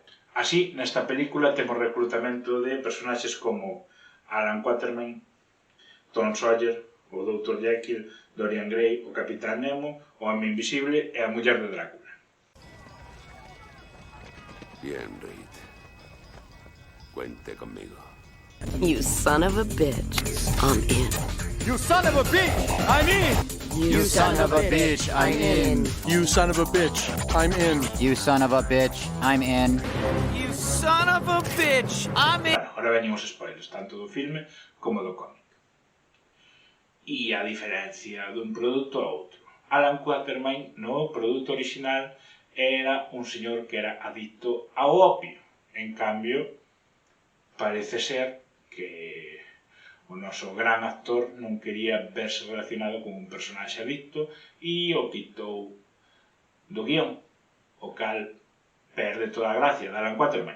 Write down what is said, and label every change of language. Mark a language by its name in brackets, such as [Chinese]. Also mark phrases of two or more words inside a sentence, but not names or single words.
[Galician] Así, nesta película temos reclutamento de personaxes como Alan Quatermain, Tom Sawyer, o Dr. Jekyll, Dorian Gray, o Capitán Nemo, o Home Invisible e a muller de Drácula. [Spanish] Bien, Reed. Cuente conmigo. [English] You son of a bitch. I'm in. You son of a bitch! I'm in! You son of a bitch. I'm in. You son of a bitch! I'm in. You son of a bitch, I'm in. You son of a bitch! I'm in! [Galician] Bueno, ahora veñen os spoilers, tanto do filme como do cómic. E a diferencia dun produto a outro. Alan Quatermain, no produto original, era un señor que era adicto ao opio. En cambio, parece ser que o noso gran actor non quería verse relacionado con un personaxe adicto e o quitou do guión, o cal perde toda a gracia de Alan Quatermain.